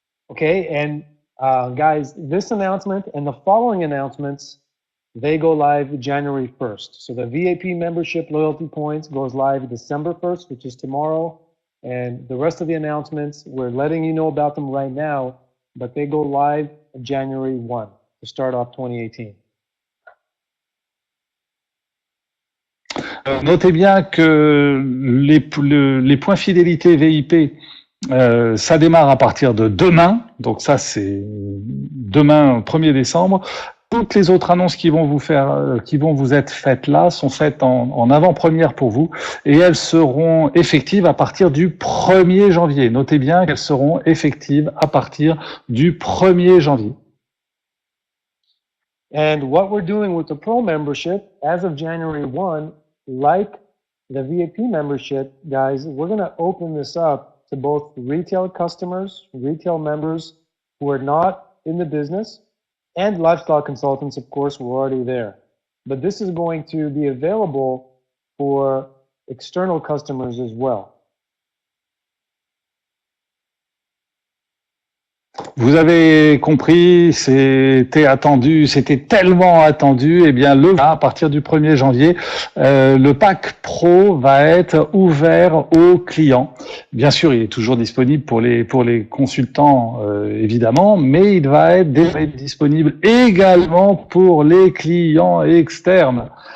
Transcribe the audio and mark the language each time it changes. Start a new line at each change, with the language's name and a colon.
English: Okay, and guys, this announcement and the following announcements, they go live January 1st. So the VIP membership loyalty points goes live December 1st, which is tomorrow. And the rest of the announcements, we're letting you know about them right now, but they go live January 1 to start off 2018.
French: Notez bien que les points fidélité VIP, ça démarre à partir de demain. Donc ça, c'est demain, 1er décembre. Toutes les autres annonces qui vont vous être faites là sont faites en avant-première pour vous et elles seront effectives à partir du 1er janvier. Notez bien qu'elles seront effectives à partir du 1er janvier.
English: And what we're doing with the Pro membership as of January 1, like the VIP membership, guys, we're going to open this up to both retail customers, retail members who are not in the business, and lifestyle consultants, of course, were already there. But this is going to be available for external customers as well.
French: Vous avez compris, c'était attendu, c'était tellement attendu. Eh bien, à partir du 1er janvier, le pack Pro va être ouvert aux clients. Bien sûr, il est toujours disponible pour les consultants, évidemment, mais il va être déjà disponible également pour les clients externes.